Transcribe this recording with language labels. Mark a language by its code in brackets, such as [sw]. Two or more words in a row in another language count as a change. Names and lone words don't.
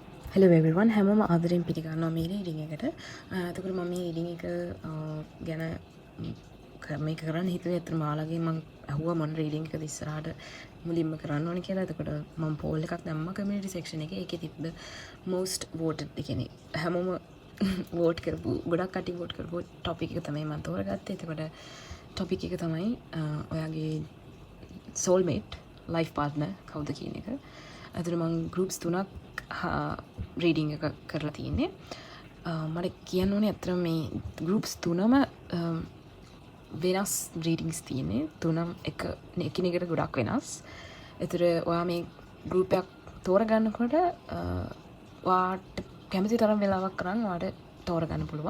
[en] hello everyone [si] හැමෝම ආදරෙන් පිළිගන්නවා මේ රීඩින් එකට. එතකොට මම මේ රීඩින් එක ගැන මේක කරන්න හිතුවේ අතන ඔයාලගේ මම අහුවා මොන රීඩින් එකද ඉස්සරහට මුලින්ම කරන්න ඕනේ කියලා. එතකොට මම පෝල් එකක් දැම්මා [en] community section [si] එකේ. ඒකේ තිබ්බ [en] most voted [si] කියන්නේ හැමෝම vote කරපු ගොඩක් කටි vote කරපු topic එක තමයි මම තෝරගත්තේ. එතකොට topic එක තමයි ඔයාගේ [en] soulmate life partner [si] කවුද කියන එක. අතන මම groups තුනක් රීඩිං එක කරලා තියෙන්නේ. මට කියන්න ඕනේ අතන මේ ගෲප්ස් තුනම වෙනස් රීඩින්ග්ස් තියෙන්නේ. තුනම එකිනෙකට ගොඩක් වෙනස්. ඒතර ඔයා මේ ගෲප් එකක් තෝරගන්නකොට ඔයාට කැමති තරම් වෙලාවක් කරන් ඔයාට තෝරගන්න පුළුවන්.